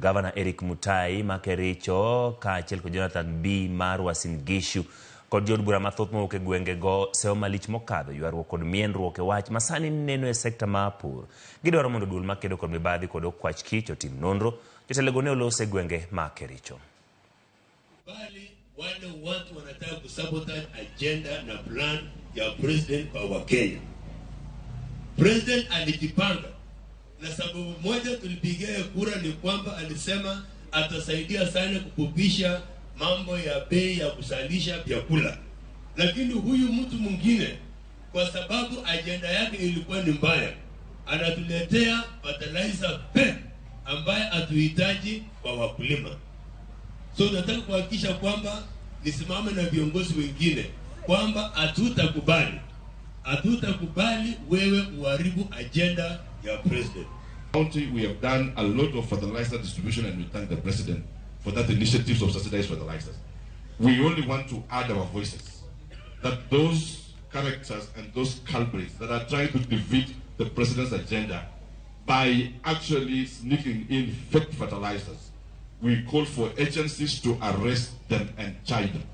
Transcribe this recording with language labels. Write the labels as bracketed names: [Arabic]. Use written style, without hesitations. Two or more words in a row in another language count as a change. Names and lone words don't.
[Luo (Kenya and Tanzania)] Gavana Eric Mutai ma Kericho kaachiel kod Jonathan B mar Uasin Gishu kod jod bura mathoth mawuok e gwenge go seyo malich mokadho ywaruok kod mienruok e wach masani neno e sekta mar pur. Gidwaro mondo duol makedo kod mibadhi kod okwach kich otim nonro. Jotelo go ne olose gwenge ma Kericho. [Swahili] Bali wale watu wanataka kusabotage agenda na plan ya president kwa Kenya. President alijipanga na sababu moja tulipigia kura ni kwamba alisema atasaidia sana kukupisha mambo ya bei ya kusalisha vyakula. Lakini huyu mtu mwingine kwa sababu agenda yake ilikuwa ni mbaya, anatuletea [English] fertilizer fake [Swahili] ambaye hatuhitaji kwa wakulima. So nataka kuhakikisha kwamba nisimame na viongozi wengine kwamba hatutakubali wewe uharibu agenda ya president. [English] We have done a lot of fertilizer distribution and we thank the president for that initiative of subsidized fertilizers. We only want to add our voices that those characters and those culprits that are trying to defeat the president's agenda by actually sneaking in fake fertilizers, we call for agencies to arrest them and charge them.